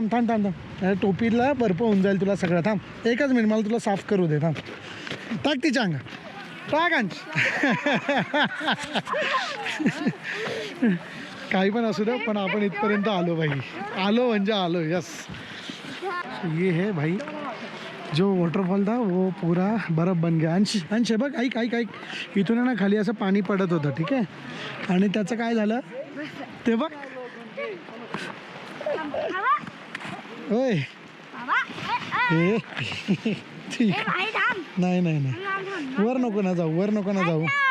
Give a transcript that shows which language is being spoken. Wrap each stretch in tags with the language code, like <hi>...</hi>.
<mr>थांब टोपीला बर्फ होऊन जाईल तुला सगळं. थांब एकच मिनिट, मला तुला साफ करू दे. थांब टाक तिच्या अंगा, टाक अंश. काही पण असू दे, पण आपण इथपर्यंत आलो भाई. आलो म्हणजे आलो. यस,</mr> <hi>ये है भाई जो वॉटरफॉल था वो पूरा बर्फ बन गया.</hi> <mr>अंश हे बघ, ऐक ऐक ऐक, इथून आहे ना खाली असं पाणी पडत होतं, ठीक आहे, आणि त्याचं काय झालं ते बघ. होय हे ठीक. नाही नाही नाही, वर नको ना जाऊ, वर नको ना जाऊ.</mr>